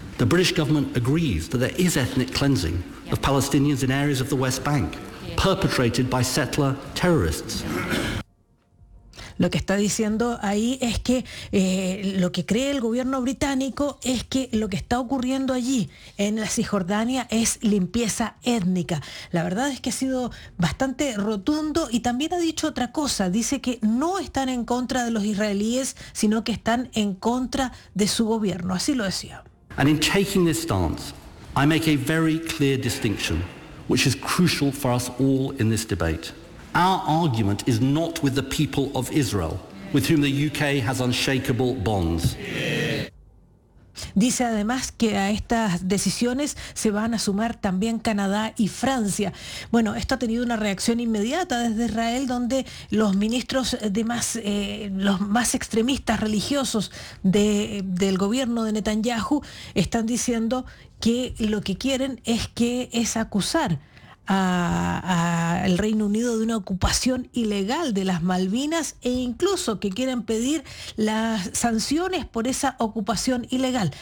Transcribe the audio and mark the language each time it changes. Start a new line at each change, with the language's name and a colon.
English: The British government agrees that there is ethnic cleansing of Palestinians in areas of the West Bank perpetrated by settler terrorists.
Spanish: Lo que está diciendo ahí es que lo que cree el gobierno británico es que lo que está ocurriendo allí en la Cisjordania es limpieza étnica. La verdad es que ha sido bastante rotundo y también ha dicho otra cosa. Dice que no están en contra de los israelíes, sino que están en contra de su gobierno. Así lo decía.
English: And in taking this stance, I make a very clear distinction, which is crucial for us all in this debate. Our argument is not with the people of Israel, with whom the UK has unshakable bonds.
Spanish: Dice además que a estas decisiones se van a sumar también Canadá y Francia. Bueno, esto ha tenido una reacción inmediata desde Israel, donde los ministros de más, los más extremistas religiosos del gobierno de Netanyahu están diciendo que lo que quieren es acusar a el Reino Unido de una ocupación ilegal de las Malvinas e incluso que quieren pedir las sanciones por esa ocupación ilegal.